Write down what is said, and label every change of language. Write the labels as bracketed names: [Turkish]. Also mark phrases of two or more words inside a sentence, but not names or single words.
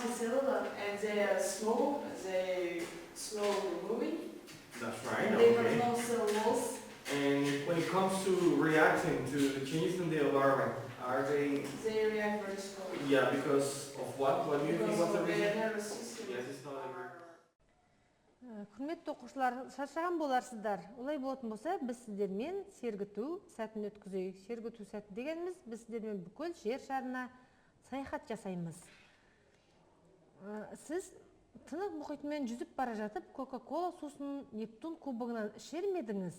[English] are multicellular, and they are slow, they slowly moving, That's right. And they Okay. have no cell walls. And when it comes to reacting to the changes in the environment, are they? They react very slowly. Yeah, because of what? What do you think Because was the of their reason? nervous system. Yes, it's not a [Kazakh] Құрметті оқушылар, шаршаған боларсыздар. Олай болатын болса, біз сіздермен сергіту сәтін өткізейік. Сергіту сәті дегеніміз, біз сіздермен бүкіл жер шарына саяхат жасаймыз. Сіз Тынық мұхитымен жүзіп бара жатып, Кока-Кола сусын Нептун кубогынан ішер медіңіз?